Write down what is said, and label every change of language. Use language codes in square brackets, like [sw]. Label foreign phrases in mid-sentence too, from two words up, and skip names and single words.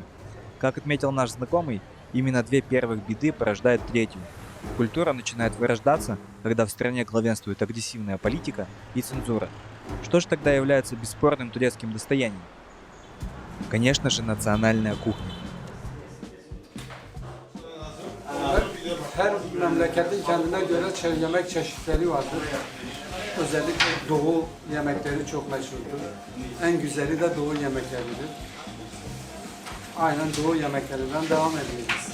[ru] Как отметил наш знакомый, именно две первых беды порождают третью. Культура начинает вырождаться, когда в стране главенствует агрессивная политика и цензура. Что же тогда является бесспорным турецким достоянием? Конечно же, национальная кухня. [tr] Her memleketin kendine göre yemek çeşitleri vardır. Özellikle doğu yemekleri çok meşhurdur. En güzeli de doğu yemekleridir. Aynen doğu yemeklerinden devam ediyoruz.